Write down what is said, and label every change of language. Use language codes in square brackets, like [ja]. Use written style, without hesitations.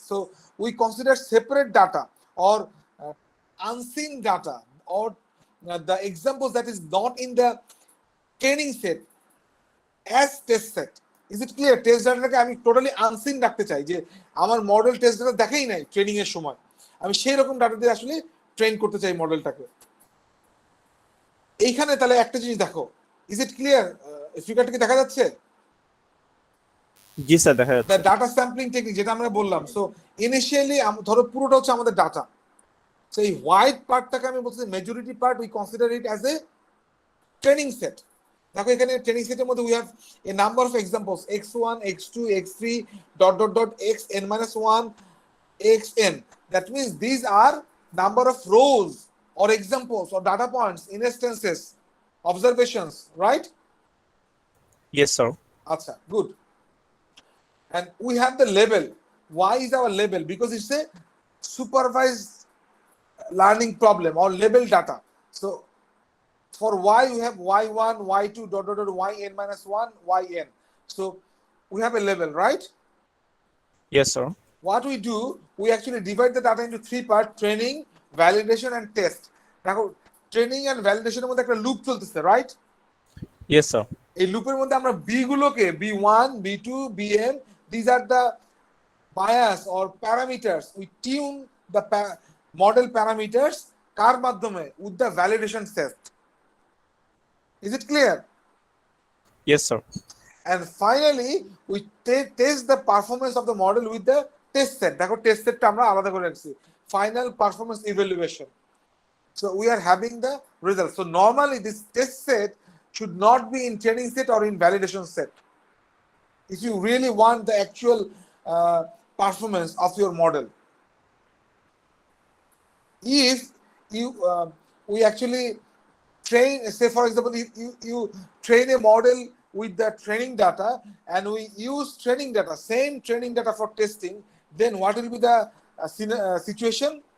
[en] So we consider separate data or unseen data or the examples that is not in the training set as test set. Is it clear? [bn] Test ডাটাটাকে আমি totally unseen রাখতে চাই, যে আমার model test data দেখাই নাই training এর সময়, আমি সেই রকম ডাটা দিয়ে আসলে ট্রেন করতে চাই মডেলটাকে। এইখানে তাহলে একটা জিনিস দেখো, [en] Is it clear? [bn] ফিগারটা কি দেখা যাচ্ছে? জি স্যার, দেখা যাচ্ছে। ডাটা স্যাম্পলিং টেকনিক যেটা আমরা বললাম। সো ইনিশিয়ালি ধরো পুরোটা হচ্ছে আমাদের ডাটা, সো এই হোয়াইট পার্টটাকে আমি বলছি majority part, [en] We consider it as a training set. [bn] দেখো এখানে ট্রেনিং সেটের মধ্যে [en] We have a number of examples x1 x2 x3 dot dot dot xn-1 xn. That means these are number of rows or examples or data points, instances, observations, right? Yes sir. Acha, good. And we have the label. Why is our label? Because it's a supervised learning problem or label data. So for y we have y1 y2 dot dot dot yn-1 yn. So we have a label, right? Yes sir. What we do, we actually divide the data into 3 parts: training, validation and test. [bn] দেখো training and ভ্যালিডেশনের মধ্যে একটা loop চলতেছে, right? [en] Yes sir. [bn] এই লুপের মধ্যে আমরা B গুলোকে b1 b2 bm, [en] these are the bias or parameters. We tune the model parameters [bn] কার মাধ্যমে? [en] with the validation test. Is it clear? Yes sir. And finally we test the performance of the model with the test set. [bn] দেখো test সেটটা আমরা আলাদা করে রাখছি, [en] final performance evaluation. So we are having the results. So normally this test set should not be in training set or in validation set if you really want the actual performance of your model. If you we actually train, say for example, you train a model with the training data and we use training data, same training data for testing, then what will be the situation?